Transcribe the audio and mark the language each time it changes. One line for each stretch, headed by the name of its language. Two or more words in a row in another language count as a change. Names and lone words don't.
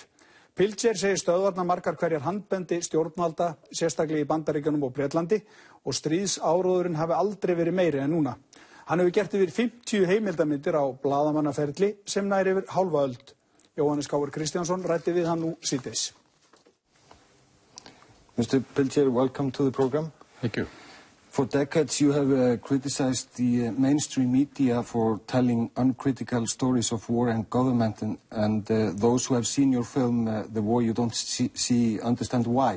Icelandic: Pilger segir stöðvarnar margar hverjar handbendi stjórnvalda, sérstaklega í Bandaríkjunum og Bretlandi, og stríðsáróðurinn hafi aldrei verið meiri en núna. Hann hefur gert yfir 50 heimildarmyndir á blaðamannaferli sem nær yfir hálfa öld. Jóhannes Káur Kristjánsson ræddi við hann nú síðdegis.
English: Mr. Pilger, welcome to the program. Thank you. For decades you have criticized the mainstream media for telling uncritical stories of war and government, and those who have seen your film, The War You Don't See, understand why.